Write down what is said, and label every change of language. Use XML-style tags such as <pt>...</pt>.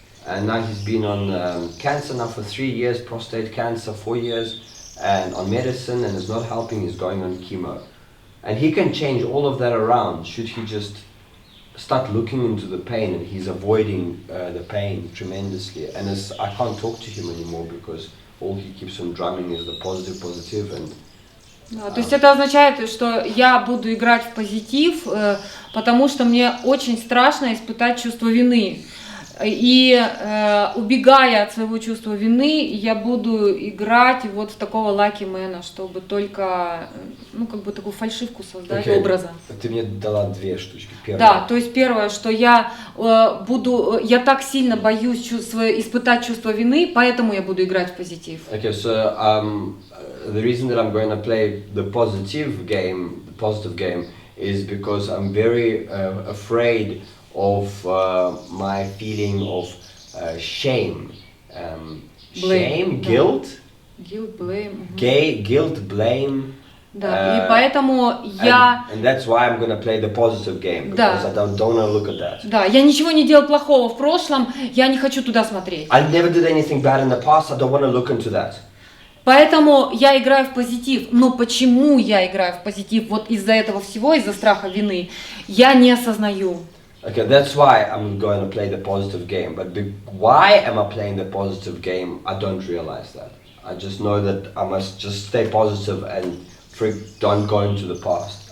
<en>And now he's been on cancer now for 3 years, prostate cancer 4 years, and on medicine, and it's not helping. He's going on chemo, and he can change all of that around should he just start looking into the pain, and he's avoiding the pain tremendously. And I can't talk to him anymore because all he keeps on drumming is the positive, and</en> <ru>Да, то есть это означает, что я буду играть в позитив, потому что мне очень страшно испытать чувство вины. И убегая от своего чувства вины, я буду играть вот в такого лаки-мэна, чтобы только, такую фальшивку создать образа. Ты мне дала 2 штучки. Первое. Да, то есть первое, что я так сильно боюсь испытать чувство вины, поэтому я буду играть в позитив.</ru> <en>Okay, so the reason that I'm going to play the positive game is because I'm very afraid of my feeling of shame. Blame. Guilt. Guilt, blame. Guilt, blame.</en> <ru>Да, и поэтому я...</ru> <en>And that's why I'm going to play the positive game, because I don't want to look at that.</en> <ru>Да, я ничего не делал плохого в прошлом, я не хочу туда смотреть.</ru> <en>I never did anything bad in the past, I don't want to look into that.</en> <ru>Поэтому я играю в позитив. Но почему я играю в позитив? Вот из-за этого всего, из-за страха вины, я не осознаю.</ru> <en>Okay, that's why I'm going to play the positive game. But why am I playing the positive game? I don't realize that. I just know that I must just stay positive and don't go into the past.</en>